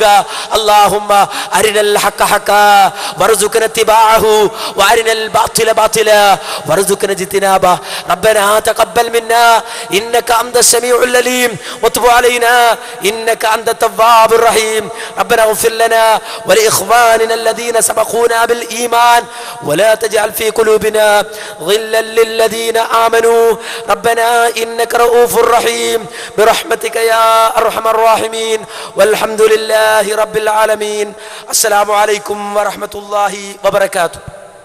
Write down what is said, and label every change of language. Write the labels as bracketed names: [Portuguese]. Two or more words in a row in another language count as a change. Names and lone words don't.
[Arabic] اللهم أرنا الحق حقا وارزقنا اتباعه وأرنا الباطل باطلا وارزقنا اجتنابه ربنا تقبل منا إنك أنت السميع العليم وتب علينا إنك أنت التواب الرحيم ربنا اغفر لنا ولإخواننا الذين سبقونا بالإيمان ولا تجعل في قلوبنا غلا للذين آمنوا ربنا إنك رؤوف رحيم برحمتك يا أرحم الراحمين والحمد لله رب العالمين. السلام عليكم ورحمة الله وبركاته.